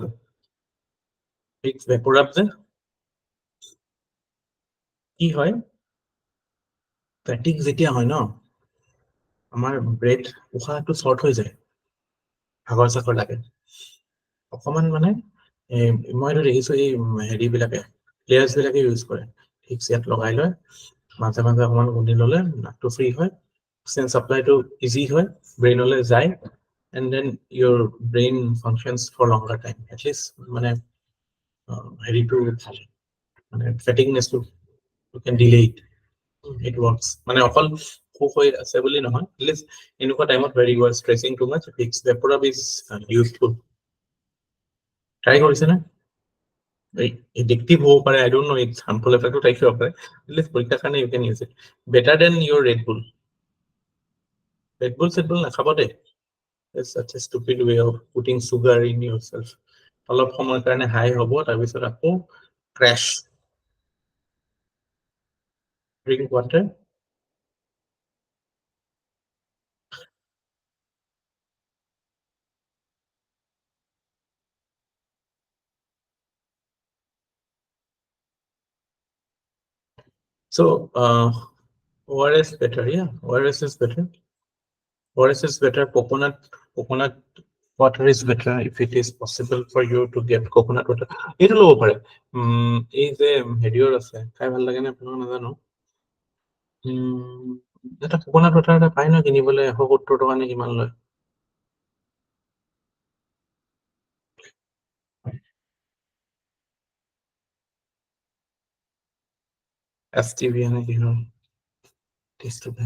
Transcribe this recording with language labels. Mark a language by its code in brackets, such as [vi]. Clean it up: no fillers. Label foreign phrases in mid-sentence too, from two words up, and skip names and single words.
[as] ভিক্স ভেপোৰাপ যে কি হয়, ফেটিক যেতিয়া হয় ন, আমাৰ ব্ৰেথ উশাহটো শ্বৰ্ট হৈ যায়, ভাগৰ চাগৰ লাগে অকমান। মানে মই এইটো দেখিছো এই হেৰিবিলাকে প্লেয়াৰ্ছ বিলাকে ইউজ কৰে। ভিক্স ইয়াত লগাই লয়, মাজে মাজে অকমান গুলি ললে নাকটো ফ্ৰী হয়, [en] oxygen supplyটো easy [as] হয়, ব্ৰেইনলৈ যায়, [en] and then your brain functions for longer time. At least [as] মানে হেৰিটো ভাল, মানে ফেটিকনেছটো [en] you can delay it. It works. [as] মানে অকল সুখ হৈ আছে বুলি নহয়, [en] at least [as] এনেকুৱা টাইমত [en] where you are stressing too much, Vicks Vaporub is useful. [as] ট্ৰাই কৰিছে না? Addictive হ'ব পাৰে, [en] I don't know, it's harmful effect [as] থাকিব পাৰে, [en] at least [as] পৰীক্ষাৰ কাৰণে [en] you can use it. Better than your Red Bull. [as] Red Bull নাখাব দে। [en] It's such a stupid way of putting sugar in yourself. অলপ সময়ৰ কাৰণে হাই হ'ব, তাৰপিছত আকৌ ক্ৰেশ। Drink water. So ORS better, yeah, ORS is better. ORS is better. Coconut water is better if it is possible for you to get coconut water. [as] এইটো ল'ব পাৰে। এই যে হেৰিয়ৰ আছে, খাই ভাল লাগে নে আপোনাক নাজানো। এটা [en] coconut water [as] এটা পাই ন কিনিবলৈ, 170 টকা নে কিমান লয়। STV নে কি হয়, টেষ্টটো বেয়া।